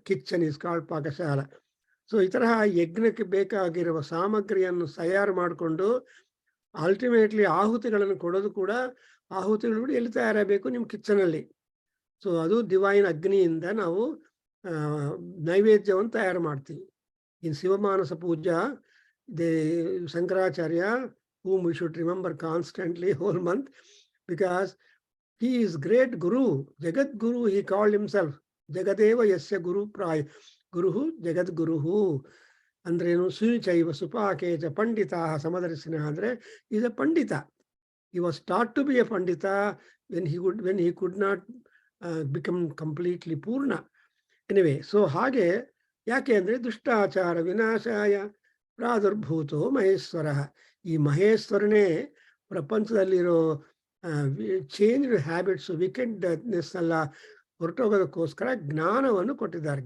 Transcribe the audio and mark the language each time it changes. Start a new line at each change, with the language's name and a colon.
English: kitchen is called
Kannada: Pakashala. So ಈ ತರಹ ಯಜ್ಞಕ್ಕೆ ಬೇಕಾಗಿರುವ ಸಾಮಗ್ರಿಯನ್ನು ತಯಾರು ಮಾಡಿಕೊಂಡು ಅಲ್ಟಿಮೇಟ್ಲಿ ಆಹುತಿಗಳನ್ನು ಕೊಡೋದು ಕೂಡ, ಆಹುತಿಗಳು ಕೂಡ ಎಲ್ಲಿ ತಯಾರಾಗಬೇಕು? ನಿಮ್ಮ ಕಿಚನಲ್ಲಿ. ಸೊ ಅದು ಡಿವೈನ್ ಅಗ್ನಿಯಿಂದ ನಾವು ನೈವೇದ್ಯವನ್ನು ತಯಾರು ಮಾಡ್ತೀವಿ.
English: In Shivamanasa Puja, the Shankaracharya, whom we should remember constantly whole month, because he is great Guru, Jagat Guru, he called himself.
Sanskrit: Jagadeva yasya Guru Praya, Guruhu Jagat Guruhu.
Kannada: ಅಂದ್ರೇನು?
Sanskrit: ಸುನಿಚೈವ ಸುಪಾಕೇಚ ಪಂಡಿತಾ ಸಮದರ್ಶಿನ
Kannada: ಅಂದ್ರೆ is A Pandit.
English: He was taught to be a pandita when he could not become completely purna.
Kannada: Anyway, so ಹಾಗೆ ಯಾಕೆ ಅಂದ್ರೆ
Sanskrit: ದುಷ್ಟಾಚಾರ ವಿನಾಶಾಯ ಪ್ರಾದುರ್ಭೂತೋ ಮಹೇಶ್ವರ.
Kannada: ಈ ಮಹೇಶ್ವರನೇ ಪ್ರಪಂಚದಲ್ಲಿರೋ change habits, ವಿಕೆಡ್ನೆಸ್ ಎಲ್ಲ ಹೊರಟೋಗೋದಕ್ಕೋಸ್ಕರ ಜ್ಞಾನವನ್ನು ಕೊಟ್ಟಿದ್ದಾರೆ.